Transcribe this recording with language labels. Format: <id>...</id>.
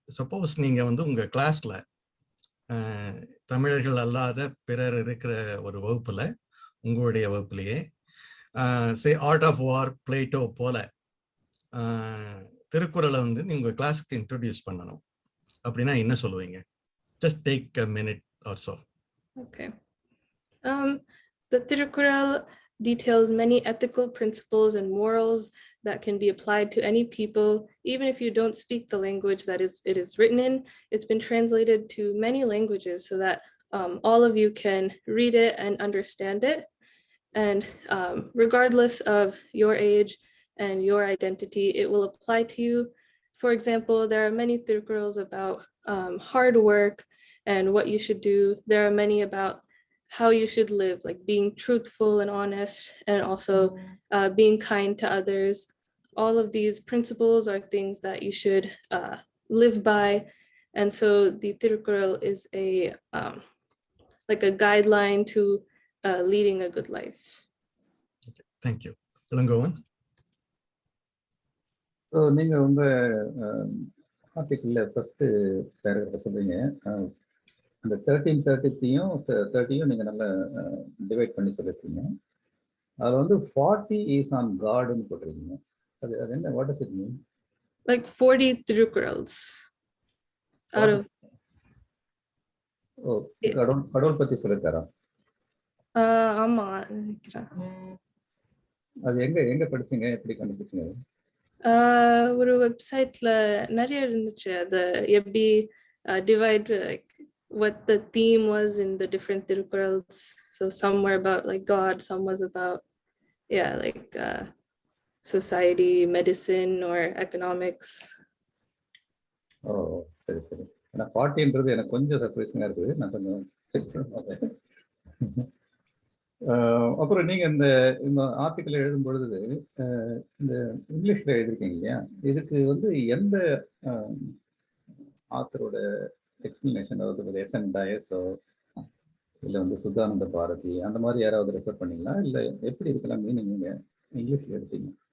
<ta>Suppose நீங்க வந்து உங்க கிளாஸ்ல தமிழர்கள் அல்லாத பிறர் இருக்கிற ஒரு வகுப்புல, உங்களுடைய வகுப்புலயே ஆர்ட் ஆஃப் வார், பிளேட்டோ போல திருக்குறளை வந்து நீங்க கிளாஸுக்கு இன்ட்ரோடியூஸ் பண்ணணும் அப்படின்னா என்ன சொல்லுவீங்க?</ta> <en>Just take a minute or so. Okay. The Thirukkural details many ethical principles and morals that can be applied to any people, even if you don't speak the language that it is written in. It's been translated to many languages so that all of you can read it and understand it. And regardless of your age and your identity, it will apply to you. For example, there are many Thirukkurals about hard work and what you should do. There are many about how you should live, like being truthful and honest, and also being kind to others. All of these principles are things that you should live by. And so the Thirukkural is like a guideline to leading a good life. Okay, thank you. Ilangovan.</en> <ta>So நீங்கள் உங்கள் ஆர்டிக்கிளில் first paragraph சொல்றீங்க, அந்த 1330யும் நீங்கள் நல்லா divide பண்ணி சொல்லியிருக்கீங்க. அதில் வந்து 40 இஸ் ஆன் காட்னு போட்டிருக்கீங்க. அது என்ன,</ta> <en>What does it mean? Like 40 Thirukkurals.</en> <ta>ஓ, கடவுள் பற்றி சொல்லியிருக்காரா? ஆமா நினைக்கிறேன். அது எங்க படிச்சீங்க, எப்படி கண்டுபிடிச்சீங்க? ஒரு வெப்சைட்ல நிறைய இருந்துச்சு. அது எப்படி</ta> <en>divide like what the theme was in the different Thirukkurals. So some were about like God, some was about yeah, like society, medicine, or economics.</en> <ta>ஓ சரி சரி. ஏன்னா பாட்டின்றது எனக்கு கொஞ்சம் சர்ப்ரைசிங்காக இருக்குது. நான் கொஞ்சம் செக் பண்ணேன். அப்புறம் நீங்கள் இந்த ஆர்டிக்கல் எழுதும் பொழுது இந்த இங்கிலீஷில் எழுதியிருக்கீங்க இல்லையா, இதுக்கு வந்து எந்த ஆத்தரோட எக்ஸ்பிளனேஷன், அதாவது எஸ்என் டயஸோ இல்லை வந்து சுத்தானந்த பாரதி அந்த மாதிரி யாராவது ரெஃபர் பண்ணீங்களா, இல்லை எப்படி இருக்கலாம் மீனிங் நீங்கள் இங்கிலீஷில் எடுத்தீங்க?</ta>